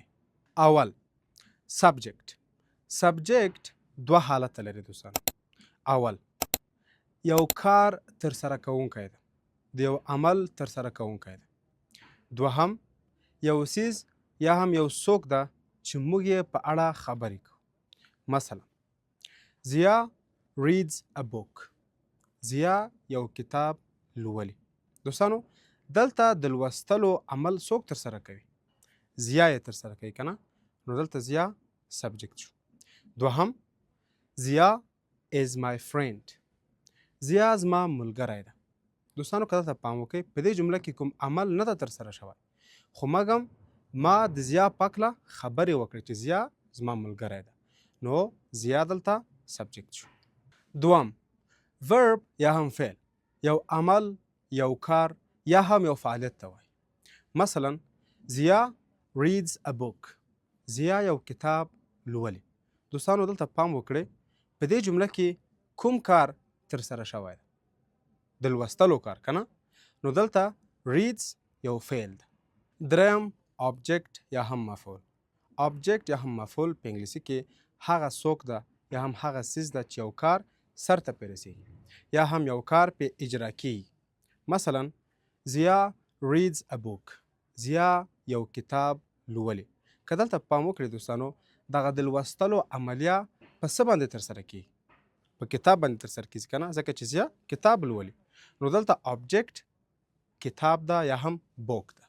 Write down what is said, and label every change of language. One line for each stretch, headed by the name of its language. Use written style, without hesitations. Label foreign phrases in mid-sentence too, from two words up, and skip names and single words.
Pashto: اول سبجیکټ دوه حالته لري دوستانو. اول یو کار ترسره کوونکی ده، د یو عمل ترسره کوونکی ده. دوهم یو څیز یا هم یو څوک ده چې موږ یې په اړه خبرې کوو.
English: مثلا زیا reads a book.
Pashto: زیا یو کتاب لولي. دوستانو، دلته د لوستلو عمل څوک ترسره کوي؟ زیا یې ترسره کوي که نه؟ نو دلته زیا سبجیکټ شو.
English: دوهم زیا is my friend.
Pashto: زیا زما ملګری ده. دوستانو، که دلته پام وکړئ، په دې جمله کې کوم عمل نه ده ترسره شوی، خو مګم ما د زیا په هکله خبرې وکړې چې زیا زما ملګری ده. نو زیا دلته سبجیکټ شو. دوم ورب یا هم فعل، یو عمل، یو کار یا هم یو فعالیت ته وایي.
English: مثلا زیا reads a book.
Pashto: زیا یو کتاب لولي. دوستانو، دلته پام وکړئ، په دې جمله کې کوم کار ترسره شوی ده؟ د لوستلو کار که نه؟ نو دلته reads یو فعل ده. دریم آبجیکټ یا هم مفعول. آبجیکټ یا هم مفعول په انګلیسي کې هغه څوک ده یا هم هغه څیز ده چې یو کار سرته پرې رسېږي یا هم یو کار پې اجرا کیږي.
English: مثلا زیا reads a book.
Pashto: زیا یو کتاب لولي. که دلته پام وکړئ دوستانو، دغه د لوستلو عملیه په څه باندې ترسره کیږي؟ په کتاب باندې ترسره کیږي که نه؟ ځکه چې زیا کتاب لولي. نو دلته آبجیکټ کتاب ده یا هم بوک ده.